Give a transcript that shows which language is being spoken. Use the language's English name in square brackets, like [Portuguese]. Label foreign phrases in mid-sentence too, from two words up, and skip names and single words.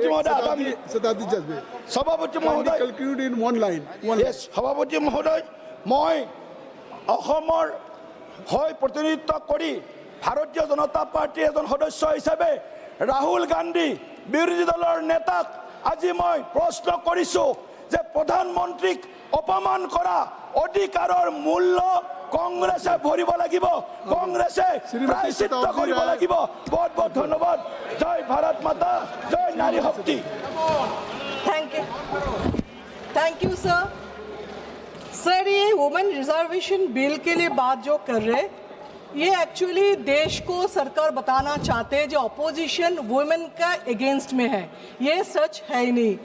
[Assamese] মহোদয়, আধা মিনিট সভাপতি মহোদয়, সভাপতি মহোদয়, মই অসমৰ হৈ প্ৰতিনিধিত্ব কৰি ভাৰতীয় জনতা পাৰ্টীৰ এজন সদস্য হিচাপে ৰাহুল গান্ধী বিৰোধী দলৰ নেতাক আজি মই প্ৰশ্ন কৰিছোঁ যে প্ৰধানমন্ত্ৰীক অপমান কৰা অধিকাৰৰ মূল্য কংগ্ৰেছে ভৰিব লাগিব, কংগ্ৰেছে প্ৰায়শ্চিত্ত কৰিব লাগিব। বহুত বহুত ধন্যবাদ। জয় ভাৰত মাতা, জয় নাৰী শক্তি। [English] thank you sir, [Hindi] ये [English] women reservation bill [Hindi] के लिए बात जो कर रहे, ये एक्चुअली देश को सरकार बताना चाहते हैं जो [English] opposition women [Hindi] का अगेंस्ट में है, ये सच है ही नहीं।